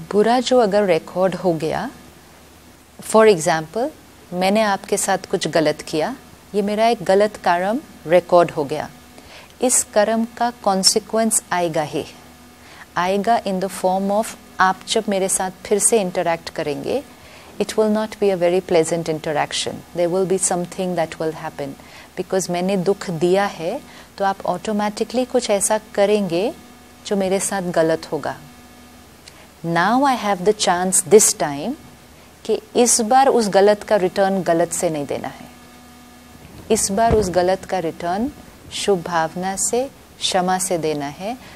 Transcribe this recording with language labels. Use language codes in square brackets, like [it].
[hi] बुरा जो अगर रिकॉर्ड हो गया, [en] for example [hi] मैंने आपके साथ कुछ गलत किया, ये मेरा एक गलत कर्म रिकॉर्ड हो गया, इस कर्म का कॉन्सिक्वेंस आएगा ही आएगा [en] in the form of [hi] आप जब मेरे साथ फिर से इंटरैक्ट करेंगे, [en] it will not be a very pleasant interaction. There will be something that will happen. [hi] Because मैंने दुख दिया है तो आप ऑटोमेटिकली कुछ ऐसा करेंगे जो मेरे साथ गलत होगा। [en] Now I have the chance this time [hi] कि इस बार उस गलत का रिटर्न गलत से नहीं देना है। इस बार उस गलत का रिटर्न शुभ भावना से, क्षमा से देना है।